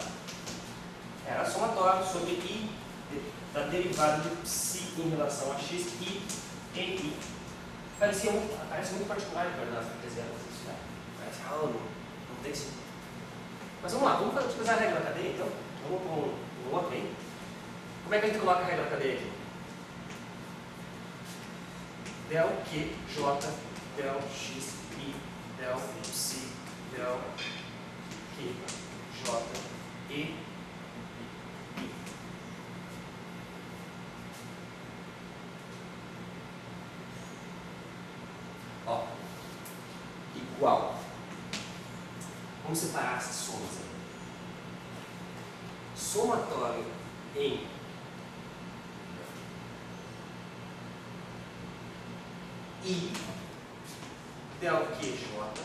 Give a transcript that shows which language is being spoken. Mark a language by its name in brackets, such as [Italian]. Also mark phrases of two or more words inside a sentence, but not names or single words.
[Portuguese] Era somatório sobre I da derivada de psi em relação a x, i e i. Parece muito particular de coordenadas cartesianas isso, né? Parece, não tem sentido. Mas vamos lá, vamos utilizar a regra da cadeia então. Vamos com um outro aí. Como é que a gente coloca a regra da cadeia aqui? Del Q, J, del X, I, del psi, del Q, J, E, I. Ó, Vamos separar essas somas aí. Somatório em I del QJ.